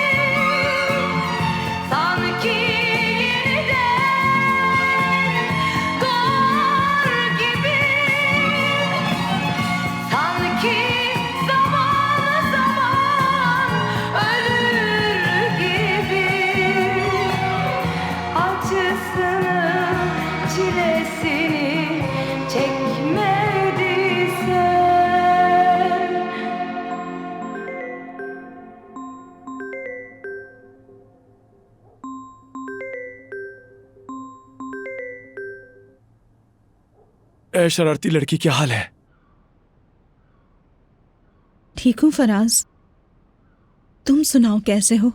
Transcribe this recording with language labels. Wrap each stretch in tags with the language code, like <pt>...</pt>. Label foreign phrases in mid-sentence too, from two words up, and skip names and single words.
<tr>sanki yeniden doğar gibi, sanki zaman zaman ölür gibi, acısını çilesini çekmediysen.</tr> <hi>ए शरारती लड़की, क्या हाल है? ठीक हूँ फराज, तुम सुनाओ कैसे हो?</hi>